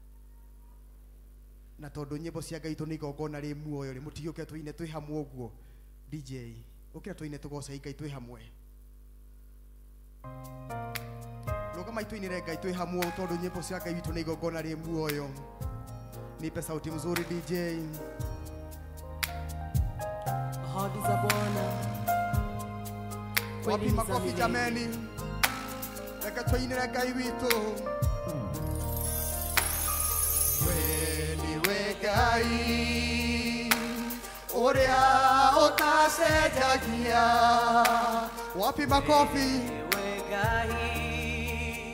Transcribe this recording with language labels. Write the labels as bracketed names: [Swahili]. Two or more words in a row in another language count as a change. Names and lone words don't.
[Kikuyu] Na tondũ nyĩmbo cia Ngai nĩ igongona rĩ muoyo rĩ, mũtigĩũke tũine twĩ hamwe ũguo. DJ ũkĩra tũine tũgoca Ngai twĩ hamwe. Rũgama ituinire Ngai twĩ hamwe tondũ nyĩmbo cia Ngai witũ nĩ igongona rĩ muoyo. [Swahili] Nipe sauti mzuri DJ. Ahadi za Bwana. Wapi makofi jameni. [Kikuyu] Reka tuinire Ngai witũ. We Ngai ũrĩa ũtacenjagia. [Swahili] Wapi makofi. [Kikuyu] We Ngai